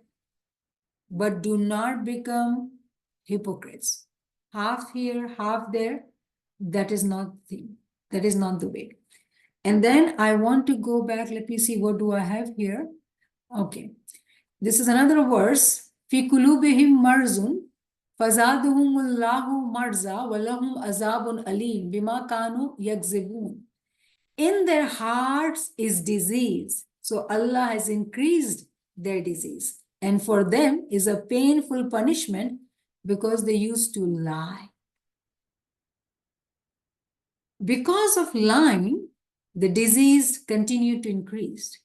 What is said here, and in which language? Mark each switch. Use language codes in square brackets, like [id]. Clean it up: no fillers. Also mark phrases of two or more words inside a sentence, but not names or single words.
[en] But do not become hypocrites. Half here, half there. That is not the thing. That is not the way. And then I want to go back. Let me see, what do I have here? Okay. This is another verse. [ar] في قلوبهم مرض فزادهم الله مرضا ولهم عذاب أليم بما كانوا يكذبون. [en] In their hearts is disease. So Allah has increased their disease. And for them is a painful punishment because they used to lie. Because of lying, the disease continued to increase.